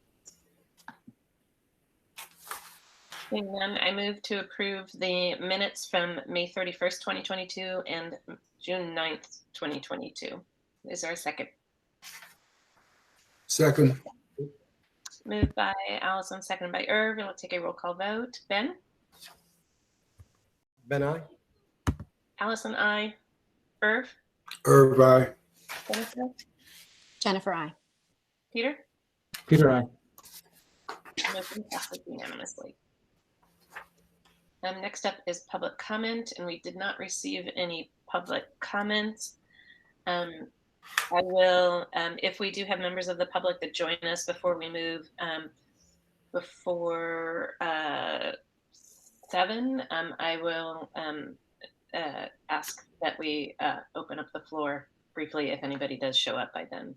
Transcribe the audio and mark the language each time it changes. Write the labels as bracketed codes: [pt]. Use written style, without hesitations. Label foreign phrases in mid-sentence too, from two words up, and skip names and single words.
[en] Seeing none, I move to approve the minutes from May 31st, 2022 and June 9th, 2022. Is there a second? Second. Moved by Allison, seconded by Irv, and we'll take a roll call vote. Ben? Ben, aye. Allison, aye. Irv? Irv, aye. Jennifer? Jennifer, I. Peter? Peter, aye. Motion passes unanimously. Next up is public comment, and we did not receive any public comments. I will, if we do have members of the public that join us before we move, before 7, I will ask that we open up the floor briefly if anybody does show up by then.